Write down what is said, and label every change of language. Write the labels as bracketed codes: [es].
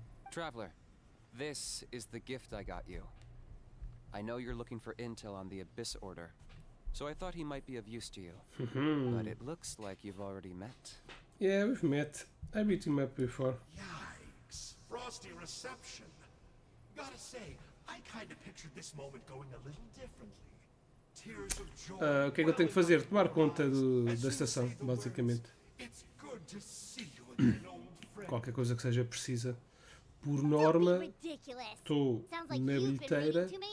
[en] Traveler, this is the gift I got you. I know you're looking for intel on the Abyss Order, so I thought he might be of use to you. But it looks like you've already met. Yeah, we've met. I beat him up before. Yikes. Frosty reception. Gotta say, I kind of pictured this moment going a little differently. Tears of joy. [pt] O que é que eu tenho que fazer? Tomar conta da estação, basicamente. [en] It's good to see you again, old friend. [pt] Qualquer coisa que seja precisa. Por norma, estou na bilheteira.